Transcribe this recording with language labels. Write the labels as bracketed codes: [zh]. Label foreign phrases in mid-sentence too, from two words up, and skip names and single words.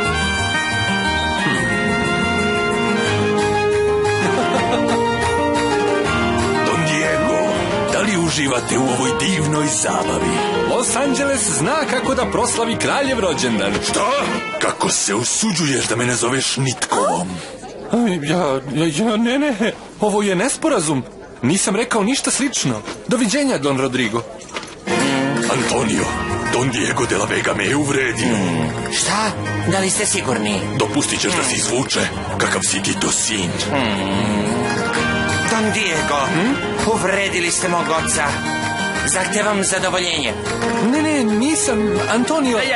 [sr] Don Diego, da li uživate u ovoj divnoj zabavi? Los Angeles zna kako da proslavi kraljev rođendan. Šta? Kako se usuđuješ da me ne zoveš Nitkovom? Ne, ovo je nesporazum. Nisam rekao ništa slično. Doviđenja, Don Rodrigo. Antonio, Don Diego de la Vega me je uvredio. Šta? Da li ste sigurni? Dopustit ćeš da se izvuče, kakav si ti to sin. Don Diego, uvredili ste mog oca. Zahtevam zadovoljenje. Ne, nisam, Antonio.